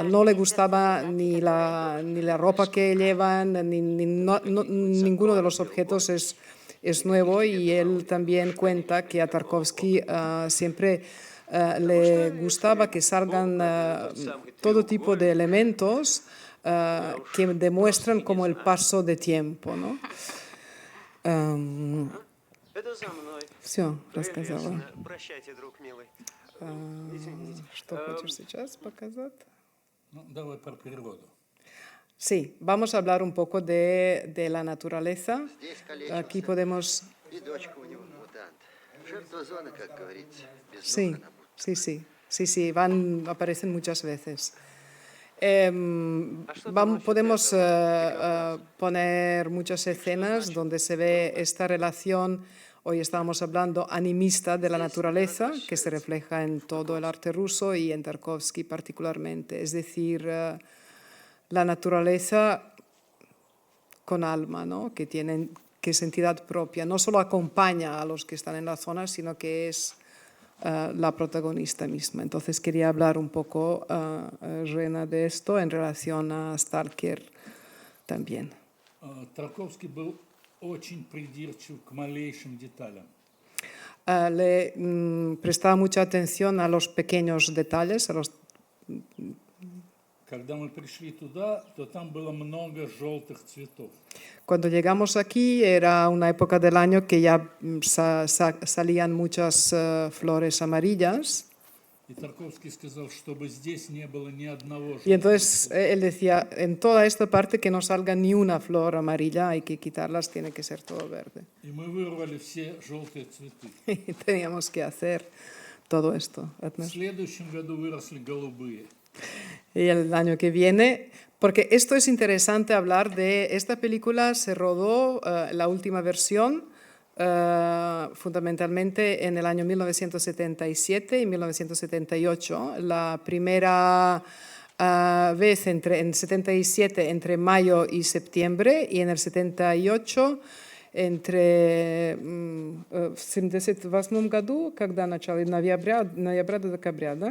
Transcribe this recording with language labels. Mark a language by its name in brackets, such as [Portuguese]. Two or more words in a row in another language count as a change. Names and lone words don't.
[Spanish] No le gustaba ni la ropa que llevan, ninguno de los objetos es nuevo y él también cuenta que a Tarkovsky siempre le gustaba que salgan todo tipo de elementos que demuestran como el paso de tiempo, ¿no? [Russian] Это за мной. Все, рассказала. Прелестно. Прощайте, друг милый. Извините. Что хочешь сейчас показать? Ну, давай про природу. [Spanish] Sí, vamos a hablar un poco de la naturaleza. [Russian] Здесь калечился. [Spanish] Aquí podemos... [Russian] И дочка у него мутант. Жертва зоны, как говорится. Без [Spanish] Sí, [Russian] ног она будто. [Spanish] sí, aparecen muchas veces. Podemos poner muchas escenas donde se ve esta relación, hoy estábamos hablando, animista de la naturaleza, que se refleja en todo el arte ruso y en Tarkovsky particularmente. Es decir, la naturaleza con alma, ¿no? Que tiene es entidad propia, no solo acompaña a los que están en la zona, sino que es la protagonista misma. Entonces quería hablar un poco, Rena, de esto en relación a Stalker también. [Russian] Тарковский был очень придирчив к малейшим деталям. [Spanish] Le prestaba mucha atención a los pequeños detalles, a los... [Russian] Когда мы пришли туда, то там было много желтых цветов. [Spanish] Cuando llegamos aquí era una época del año que ya salían muchas flores amarillas. [Russian] И Тарковский сказал, чтобы здесь не было ни одного [Spanish] Y [Russian] желтого [Spanish] entonces [Russian] цвета. [Spanish] él decía, en toda esta parte que no salga ni una flor amarilla, hay que quitarlas, tiene que ser todo verde. [Russian] И мы вырвали все желтые цветы. [Spanish] Y teníamos que hacer todo esto. [Russian] В следующем году выросли голубые. [Spanish] Y el año que viene, porque esto es interesante hablar de, esta película se rodó, la última versión, fundamentalmente en el año 1977 y 1978. La primera vez en 77 entre mayo y septiembre y en el 78 entre [Russian] в 78 году, когда начало, ноября до декабря, да?